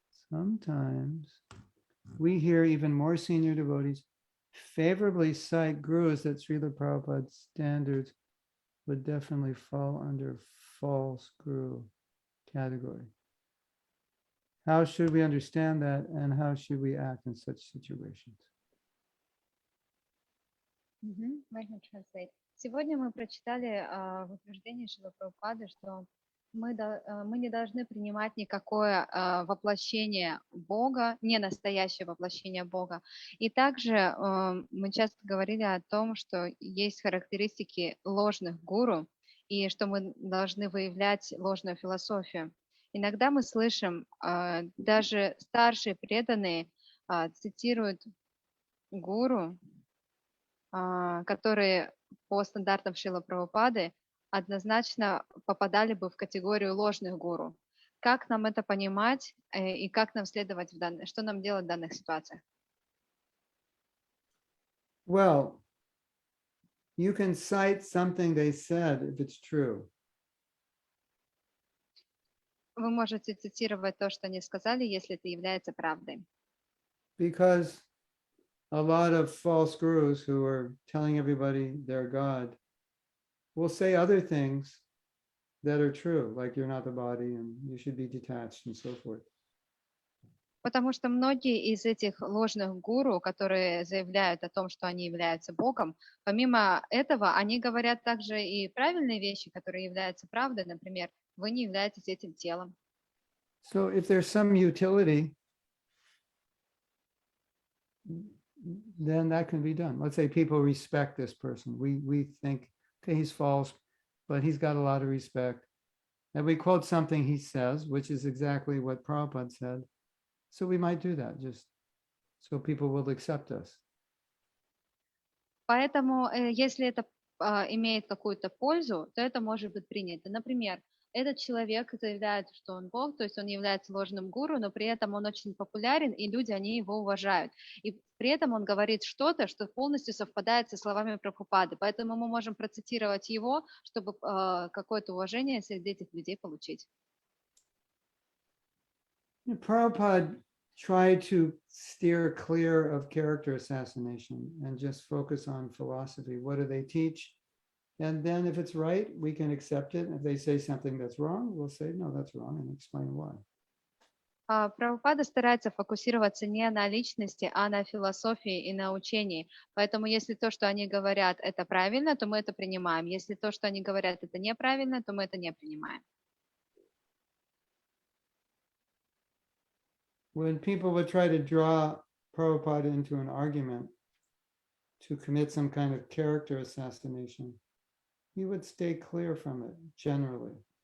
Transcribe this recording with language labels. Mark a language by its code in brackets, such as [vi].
[en] Sometimes we hear even more senior devotees favorably cite gurus that Srila Prabhupada's standards would definitely fall under false guru category. How should we understand that, and how should we act in such situations? [ru] Можно [en] translate. [ru] Сегодня мы прочитали в утверждении Шрилы Прабхупады, что мы не должны принимать никакое воплощение Бога, не настоящее воплощение Бога. И также мы часто говорили о том, что есть характеристики ложных гуру, и что мы должны выявлять ложную философию. Иногда мы слышим, даже старшие преданные цитируют гуру, которые по стандартам Шрилы Прабхупады однозначно попадали бы в категорию ложных гуру. Как нам это понимать и как нам следовать что нам делать в данных ситуациях? [en] Well, you can cite something they said if it's true. [ru] Вы можете цитировать то, что они сказали, если это является правдой. [en] Because a lot of false gurus who are telling everybody they're God will say other things that are true, like you're not the body and you should be detached and so forth. [ru] Потому что многие из этих ложных гуру, которые заявляют о том, что они являются Богом, помимо этого, они говорят также и правильные вещи, которые являются правдой. Например, вы не являетесь этим телом. [en] So if there's some utility, then that can be done. Let's say people respect this person. We think, okay, he's false, but he's got a lot of respect. And we quote something he says, which is exactly what Prabhupada said. So we might do that just so people will accept us. [ru] Поэтому, если это имеет какую-то пользу, то это может быть принято. Например, этот человек заявляет, что он Бог, то есть он является ложным гуру, но при этом он очень популярен, и люди, они его уважают. И при этом он говорит что-то, что полностью совпадает со словами Прабхупады. Поэтому мы можем процитировать его, чтобы какое-то уважение среди этих людей получить. [en] Prabhupada tried to steer clear of character assassination and just focus on philosophy. What do they teach? And then if it's right, we can accept it. If they say something that's wrong, we'll say, no, that's wrong, and explain why. [ru] Прабхупада старается фокусироваться не на личности, а на философии и на учении. Поэтому если то, что они говорят, это правильно, то мы это принимаем. Если то, что они говорят, это неправильно, то мы это не принимаем. [en] When people would try to draw Prabhupada into an argument to commit some kind of character assassination, he would stay clear from it generally.